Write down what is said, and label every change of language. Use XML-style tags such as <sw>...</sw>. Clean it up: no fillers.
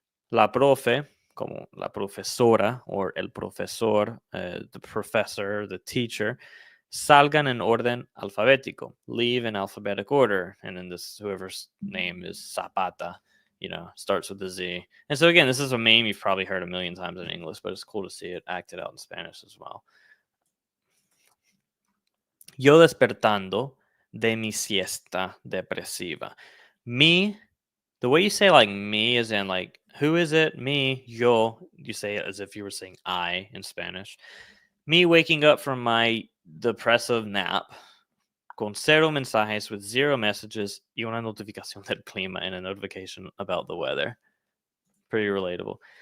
<es>La profe, como la profesora, or el profesor,</es> <en>the professor, the teacher,</en> <es>salgan en orden alfabético,</es> <en>leave in alphabetic order. And then this, whoever's name is Zapata, starts with a Z. And so again, this is a meme you've probably heard a million times in English, but it's cool to see it acted out in Spanish as well.</en> <es>Yo despertando de mi siesta depresiva.</es> <en>Me, the way you say like me is in like, who is it? Me, yo. You say it as if you were saying I in Spanish. Me waking up from my depressive nap</en> <es>con cero mensajes,</es> <en>with 0 messages</en> <es>y una notificación del clima</es> <en>and a notification about the weather. Pretty relatable.</en>